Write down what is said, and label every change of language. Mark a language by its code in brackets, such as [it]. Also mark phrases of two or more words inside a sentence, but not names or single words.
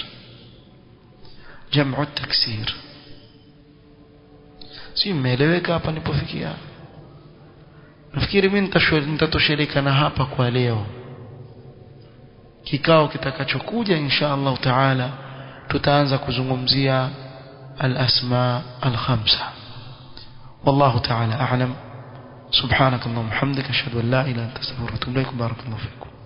[ar] جمع التكسير [sw] si umeeleweka hapa nilipofikia? nafikiri mimi nitatosheleka na hapa kwa leo. kikao kitakachokuja [ar] إن شاء الله تعالى [sw] tutaanza kuzungumzia [ar] الأسماء الخمسة. والله تعالى أعلم. سبحانك اللهم بحمدك أشهد أن لا إله إلا أنت أستغفرك وأتوب إليك. بارك الله فيكم.